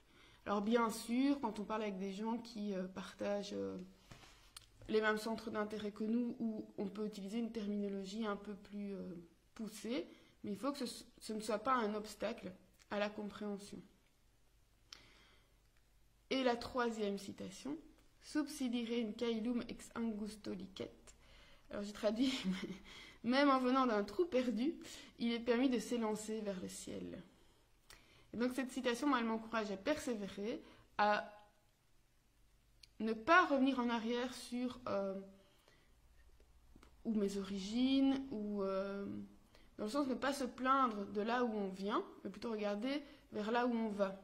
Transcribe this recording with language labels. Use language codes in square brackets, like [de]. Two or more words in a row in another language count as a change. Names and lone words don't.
[fr] Alors bien sûr, quand on parle avec des gens qui partagent les mêmes centres d'intérêt que nous, où on peut utiliser une terminologie un peu plus poussée, mais il faut que ce ne soit pas un obstacle à la compréhension. Et la troisième citation, [la] subsidire in caelum ex angusto licet. [fr] Alors j'ai traduit, même en venant d'un trou perdu, il est permis de s'élancer vers le ciel. Et donc cette citation, elle m'encourage à persévérer, à ne pas revenir en arrière sur ou mes origines, ou dans le sens de ne pas se plaindre de là où on vient, mais plutôt regarder vers là où on va.